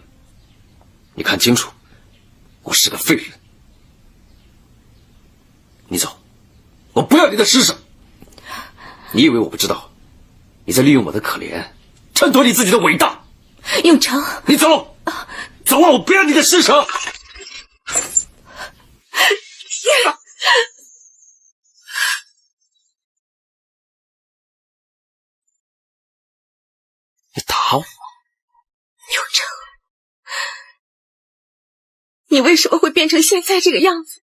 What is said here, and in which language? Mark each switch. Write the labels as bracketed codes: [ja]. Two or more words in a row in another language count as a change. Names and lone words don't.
[zh] 你看清楚，我是個廢人。你走，我不要你的施捨。你以為我不知道？你在利用我的可憐，襯托你自己的偉大。永成，你走，走啊！我不要你的施捨。你打我？永成，你為什麼會變成現在這個樣子？